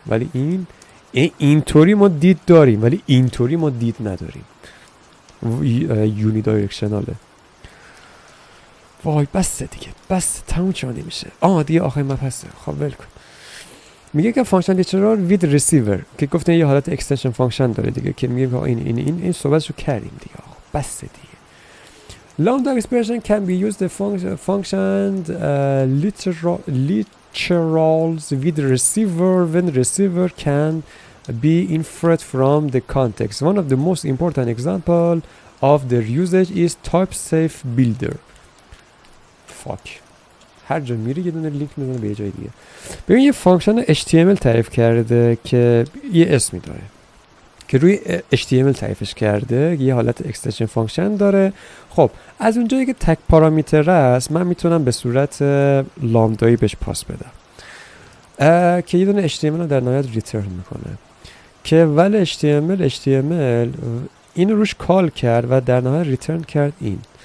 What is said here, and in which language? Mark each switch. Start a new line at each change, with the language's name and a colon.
Persian: ولی اینطوری ما دید داریم، ولی اینطوری ما دید نداریم. یونی دایرکشناله. وای بسته دیگه، بسته تموم چرا نمیشه. دیگه آخرین مبحثه. خب ول کن. میگه که فانکشن لیترال وید ریسیور که گفتن یه حالت اکستنشن فانکشن داره دیگه، که میگه این صحبتشو کردیم دیگه. بسته دیگه.
English: Lambda expression can be used the function literals with receiver when receiver can be inferred from the context. One of the most important example of their usage is type safe builder.
Persian: هر جا میره یه دونه لینک میزنه به یه جای دیگه. ببین یه فانکشن HTML تعریف کرده که یه اسمی داره که روی HTML تعریفش کرده، یه حالت اکستنشن فانکشن داره. خب از اونجایی که تک پارامتر است من میتونم به صورت لامدایی بهش پاس بدم که یه دونه HTML رو در نهایت ریترن میکنه که ولی HTML اینو روش کال کرد و در نهایت ریترن کرد این.